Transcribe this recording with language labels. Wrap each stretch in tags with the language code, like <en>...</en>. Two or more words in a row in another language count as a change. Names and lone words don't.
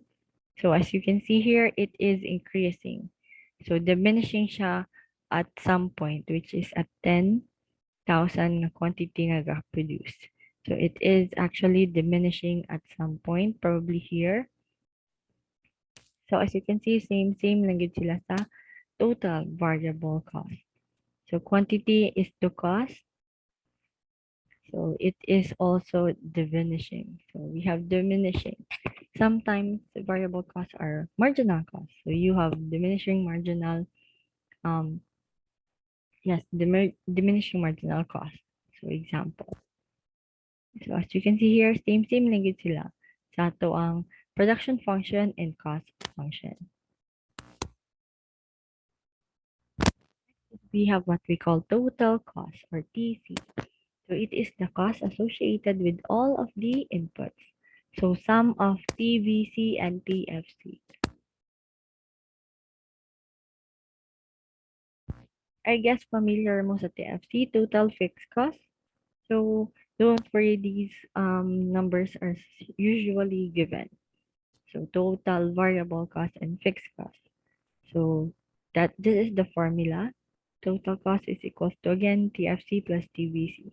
<en>So as you can see here, it is increasing. So diminishing siya at some point, which is at 10,000 na quantity nga produce. So it is actually diminishing at some point, probably here. So as you can see, same</en> <hil>lang gid sila sa</hil> <en>total variable cost. So quantity is to cost. So it is also diminishing. So we have diminishing. Sometimes the variable costs are marginal costs. So you have diminishing marginal, yes, diminishing marginal cost. So example. So as you can see here, same</en> <hil>lang gid sila sa ato ang</hil> <en>production function and cost function. We have what we call total cost or TC. So it is the cost associated with all of the inputs. So sum of TVC and TFC. I guess familiar</en> <hil>mo sa</hil> <en>TFC, total fixed cost. So don't worry, these numbers are usually given. So total variable cost and fixed cost. So that this is the formula. Total cost is equals to again TFC plus TVC.</en>